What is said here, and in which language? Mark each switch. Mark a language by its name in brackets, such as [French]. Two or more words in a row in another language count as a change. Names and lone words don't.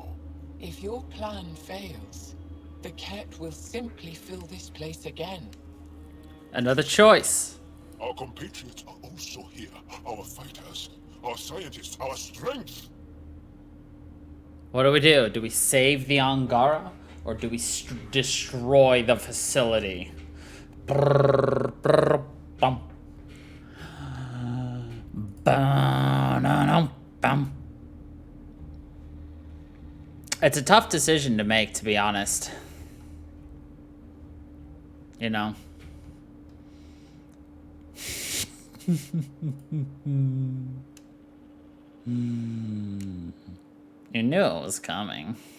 [English] If your plan fails, the Ket will simply fill this place again. Another choice. Our compatriots are also here. Our fighters, our scientists, our strength. What do? Do we save the Angara? Or do we destroy the facility? Brrr, brrr, bum. Ba-na-num, It's a tough decision to make, to be honest. You know. You knew it was coming.